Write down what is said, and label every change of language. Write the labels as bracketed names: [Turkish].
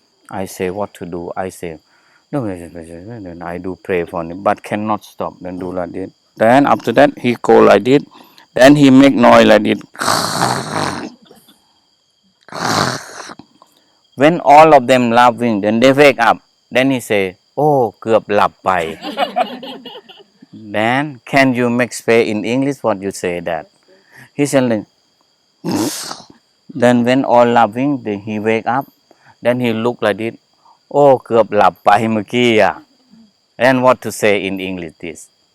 [English] I say what to do. I say no. Then I do pray for him, but cannot stop. Then do like this. Then after that he go like this. Then he make noise like this. When all of them laughing, then they wake up. Then he say, "Oh, [Thai] เกือบหลับไป." [English] Then can you make space in English? What you say that? He said, then when all laughing, then he wake up. Then he look like this. Oh, [Thai] เกือบหลับไปเมื่อกี้อ่ะ [English] And what to say in English this?